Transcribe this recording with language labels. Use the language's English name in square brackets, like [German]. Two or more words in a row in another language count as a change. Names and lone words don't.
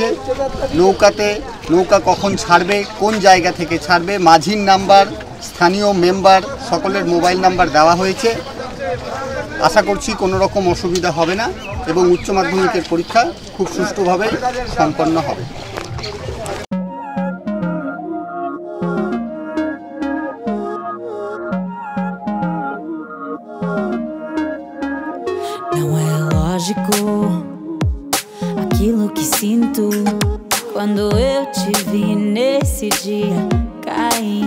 [Bangla] নৌকা কখন ছাড়বে, কোন জায়গা থেকে ছাড়বে, মাঝির নাম্বার, স্থানীয় মেম্বার সকলের মোবাইল নাম্বার দেওয়া হয়েছে। আশা করছি কোনো রকম অসুবিধা হবে না এবং উচ্চ মাধ্যমিকের পরীক্ষা খুব সুষ্ঠুভাবে সম্পন্ন হবে। [Portuguese] Não é lógico aquilo que sinto quando eu te vi nesse dia cair.